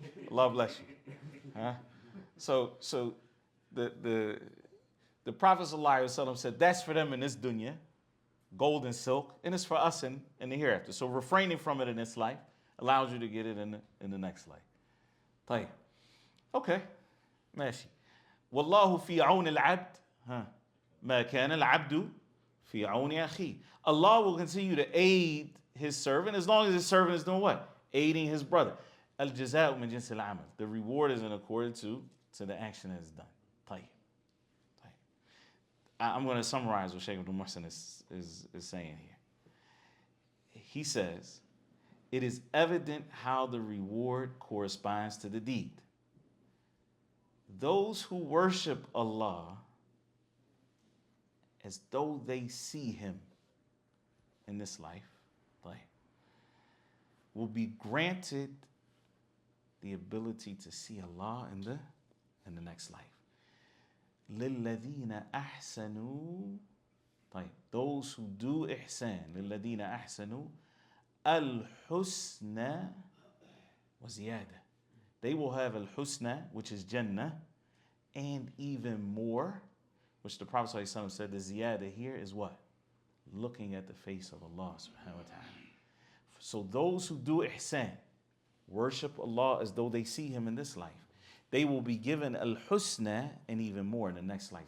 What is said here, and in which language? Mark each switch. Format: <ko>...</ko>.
<en>Allah bless you. Huh? So the Prophet ﷺ said that's for them in this dunya, gold and silk, and it's for us in the hereafter. So refraining from it in this life allows you to get it in the next life.</en> <ar>طيب.</ar> <en>Okay.</en> <ar>ماشي. والله في عون العبد ما كان العبد في عون أخيه.</ar> <en>Allah will continue to aid his servant as long as his servant is doing what? Aiding his brother.</en> <ar>Al-jaza'u min jinsil amal.</ar> <en>The reward is in accordance to the action that is done.</en> <ar>طيب.</ar> <en>I'm going to summarize what Shaykh Abdul-Rahman is saying here. He says, it is evident how the reward corresponds to the deed. Those who worship Allah as though they see him in this life, will be granted the ability to see Allah in the next life.</en> <ar>لِلَّذِينَ أَحْسَنُوا</ar> <en>those who do ihsan,</en> <ar>لِلَّذِينَ أَحْسَنُوا الْحُسْنَى وَزِيَادَةً.</ar> <en>They will have al-husna, which is Jannah, and even more, which the Prophet ﷺ said the ziyada here is what? Looking at the face of Allah subhanahu wa ta'ala. So those who do ihsan, worship Allah as though they see him in this life, they will be given al-husna and even more in the next life.</en>